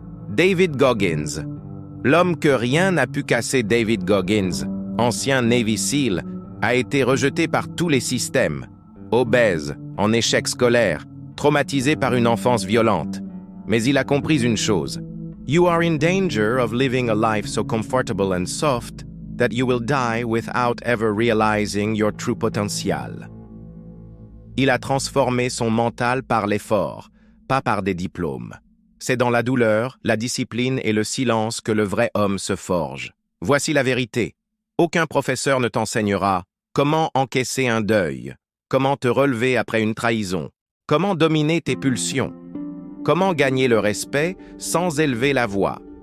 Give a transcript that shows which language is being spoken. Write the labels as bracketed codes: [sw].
[fr] David Goggins. L'homme que rien n'a pu casser, David Goggins, ancien Navy SEAL, a été rejeté par tous les systèmes. Obèse, en échec scolaire, traumatisé par une enfance violente. Mais il a compris une chose. [en] You are in danger of living a life so comfortable and soft that you will die without ever realizing your true potential. [fr] Il a transformé son mental par l'effort, pas par des diplômes. C'est dans la douleur, la discipline et le silence que le vrai homme se forge. Voici la vérité. Aucun professeur ne t'enseignera comment encaisser un deuil, comment te relever après une trahison, comment dominer tes pulsions, comment gagner le respect sans élever la voix.